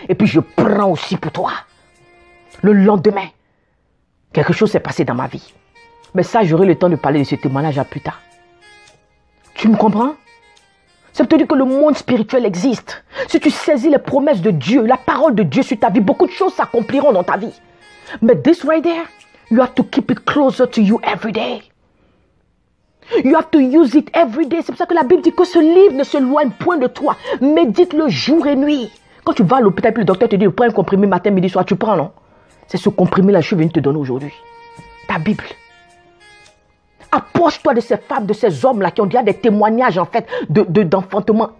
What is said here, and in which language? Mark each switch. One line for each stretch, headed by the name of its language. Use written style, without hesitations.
French: Et puis je prends aussi pour toi. Le lendemain, quelque chose s'est passé dans ma vie. Mais ça, j'aurai le temps de parler de ce témoignage à plus tard. Tu me comprends? Ça veut dire que le monde spirituel existe. Si tu saisis les promesses de Dieu, la parole de Dieu sur ta vie, beaucoup de choses s'accompliront dans ta vie.
English: Mais this right there, you have to keep it closer to you every day. You have to use it every day.
French: C'est pour ça que la Bible dit que ce livre ne se loigne point de toi. Médite-le jour et nuit. Quand tu vas à l'hôpital, puis le docteur te dit, prends un comprimé matin, midi, soir, tu prends, non? C'est ce comprimé-là que je suis venu te donner aujourd'hui. Ta Bible. Approche-toi de ces femmes, de ces hommes-là qui ont déjà des témoignages, en fait, d'enfantement.